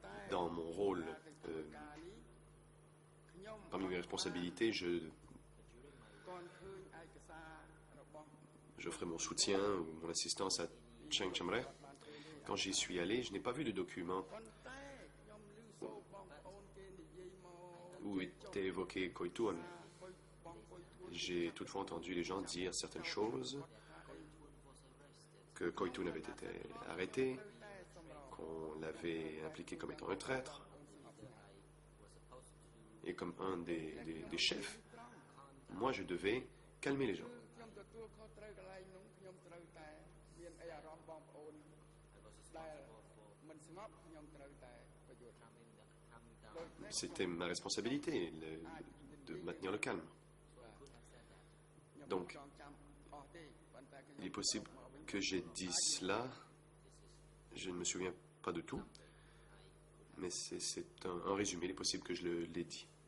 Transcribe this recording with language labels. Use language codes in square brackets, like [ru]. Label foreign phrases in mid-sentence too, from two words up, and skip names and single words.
[fr] Dans mon rôle, [km] ការនេះខ្ញុំ [fr] parmi mes responsabilités, [km] គាត់ឃើញឯកសាររបស់ [fr] j'offrais mon soutien ou mon assistance à Chiang Chamre. Quand j'y suis allé, je n'ai pas vu de document [km] ប៉ុន្តែខ្ញុំឮសូរបងប្អូនគេនិយាយមក [fr] où était évoqué Koitun. J'ai toutefois entendu les gens dire certaines choses, que Koitun avait été arrêté, qu'on l'avait impliqué comme étant un traître, et comme un des chefs. Moi, je devais calmer les gens. [km] ខ្ញុំទទួលខុសត្រូវកន្លែងនោះខ្ញុំត្រូវតែមានអីអារម្មណ៍បងប្អូនដែលមិនស្ងប់ខ្ញុំត្រូវតែប្រយុទ្ធ [fr] C'était ma responsabilité de maintenir le calme. Donc, il est possible que j'ai dit cela, je ne me souviens pas de tout, mais c'est un résumé, il est possible que je l'ai dit.